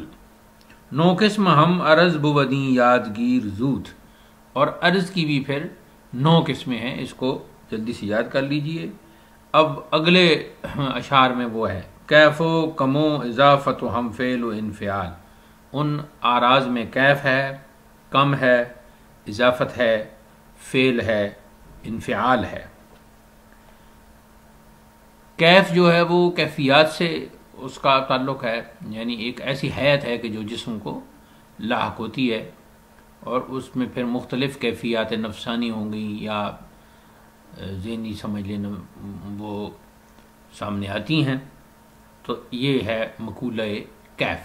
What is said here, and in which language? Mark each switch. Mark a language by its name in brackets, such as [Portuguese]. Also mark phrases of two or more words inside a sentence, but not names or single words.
[Persian] 9 قسم ہم عرض بودیں یادگیر زود، [Urdu] اور عرض کی بھی پھر 9 قسمیں ہیں، اس کو جلدی سے یاد کر لیجئے۔ اب اگلے اشعار میں وہ ہے [Persian] کیف و کمو اضافت و ہم فعل و انفعال۔ [Urdu] ان آراز میں کیف ہے، کم ہے، اضافت ہے، فعل ہے، انفعال ہے۔ کیف جو ہے وہ کیفیات سے اس کا تعلق ہے، یعنی ایک ایسی حیت ہے کہ جو جسم کو لاحق ہوتی ہے، اور اس میں پھر مختلف کیفیات نفسانی ہوں گی یا ذہنی سمجھ لینا وہ سامنے آتی ہیں، تو یہ ہے مقولہ کیف۔